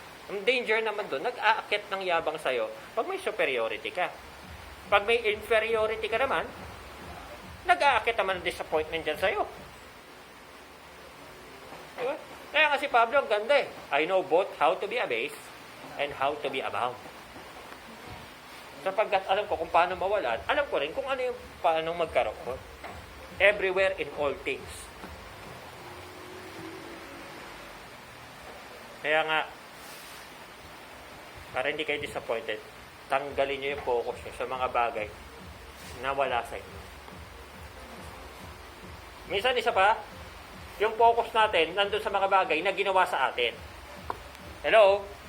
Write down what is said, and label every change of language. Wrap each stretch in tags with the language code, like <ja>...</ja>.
<tl>Ang danger naman doon, nag-aakit ng yabang sa'yo pag may superiority ka. Pag may inferiority ka naman, nag-aakit naman ng disappointment dyan sa'yo. Diba? Kaya nga si Pablo, ang ganda eh.</tl> <en>I know both how to be abased and how to be abound.</en> <tl>Sapagkat alam ko kung paano mawalan, alam ko rin kung ano yung paano magkaroon.</tl> <en>Everywhere in all things.</en> <tl>Kaya nga, para hindi kayo disappointed, tanggalin nyo yung focus nyo sa mga bagay na wala sa inyo. Minsan isa pa, yung focus natin nandun sa mga bagay na ginawa sa atin. Hello?</tl>